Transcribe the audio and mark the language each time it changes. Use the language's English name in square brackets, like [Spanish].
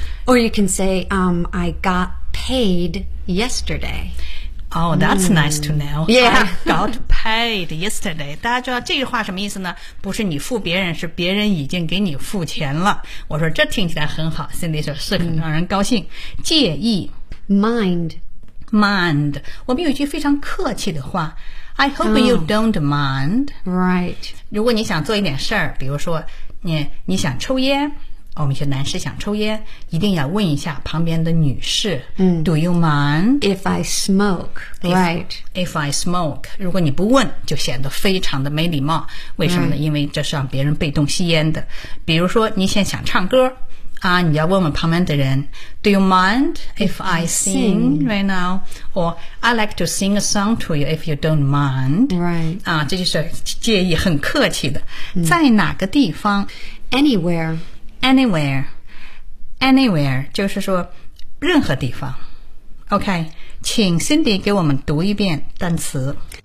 [English] Or you can say I got paid yesterday。 Oh, that's nice to know. Yeah. I got paid yesterday. [Chinese] 大家知道这句话什么意思呢？不是你付别人，是别人已经给你付钱了。我说这听起来很好， Cindy 说是很让人高兴。介意。 [English] Mind. [Chinese] 我们有一句非常客气的话。 [English] I hope you don't mind. Right. [Chinese] 如果你想做一点事儿，比如说你想抽烟。我们一些男士想抽烟，一定要问一下旁边的女士。 [English] Do you mind if I smoke? Right. If I smoke, [Chinese] 如果你不问，就显得非常的没礼貌。为什么呢？因为这是让别人被动吸烟的。比如说，你现在想唱歌啊，你要问问旁边的人 ， [English] Do you mind if I sing right now? Or I like to sing a song to you if you don't mind. Right. [Chinese] 啊，这就是介意，很客气的。在哪个地方 [English] ？Anywhere. [Chinese] Anywhere 就是说任何地方。OK， 请 Cindy 给我们读一遍单词。